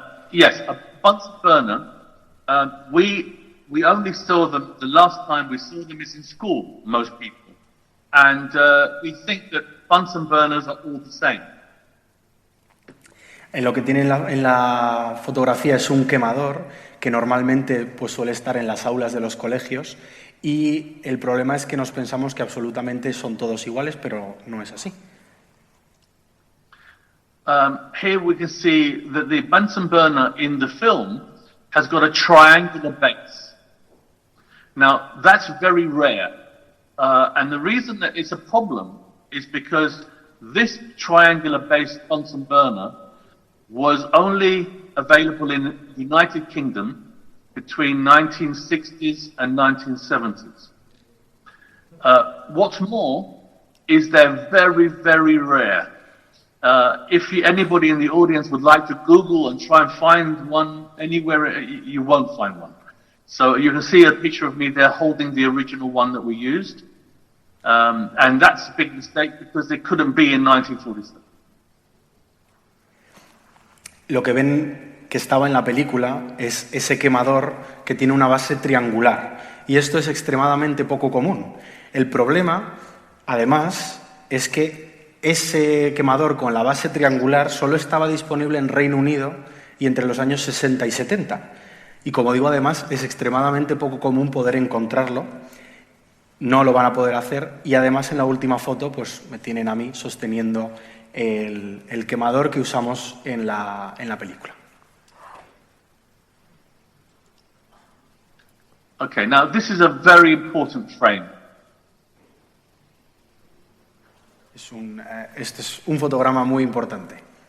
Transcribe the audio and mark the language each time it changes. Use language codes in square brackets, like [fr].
[en] Yes, a Bunsen burner, we only saw them, the last time we saw them is in school, most people. And we think that Bunsen burners are all the same. [es] Lo que tiene en la fotografía es un quemador que normalmente pues, suele estar en las aulas de los colegios y el problema es que nos pensamos que absolutamente son todos iguales, pero no es así. [en] Here we can see that the Bunsen burner in the film has got a triangular base. Now, that's very rare. And the reason that it's a problem is because this triangular-based Bunsen burner was only available in the United Kingdom between 1960s and 1970s. What's more is they're very, very rare. If anybody in the audience would like to Google and try and find one anywhere, you won't find one. So you can see a picture of me there holding the original one that we used. And that's a big mistake because it couldn't be in 1947. [es] Lo que ven que estaba en la película es ese quemador que tiene una base triangular. Y esto es extremadamente poco común. El problema, además, es que ese quemador con la base triangular solo estaba disponible en Reino Unido y entre los años 60 y 70. Y como digo, además, es extremadamente poco común poder encontrarlo. No lo van a poder hacer y además en la última foto pues me tienen a mí sosteniendo el quemador que usamos en la película. [en] Okay, now this is a very important frame. [es] Este es un fotograma muy importante.